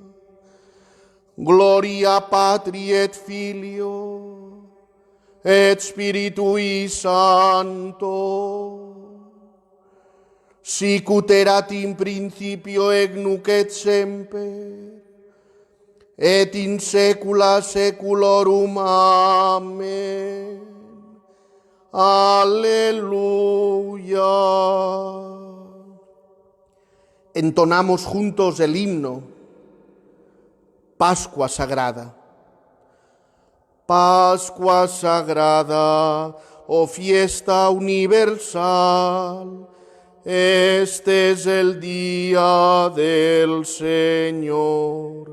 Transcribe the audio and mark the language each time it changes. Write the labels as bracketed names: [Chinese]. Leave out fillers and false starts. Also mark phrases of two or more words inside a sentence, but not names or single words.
[Latin] Gloria Patri et Filio et Spiritui Sancto, sic ut erat in principio et nunc et semper, et in saecula saeculorum. [Spanish] Amen. Aleluya. Entonamos juntos el himno Pascua Sagrada. Pascua Sagrada, oh fiesta universal, este es el día del Señor.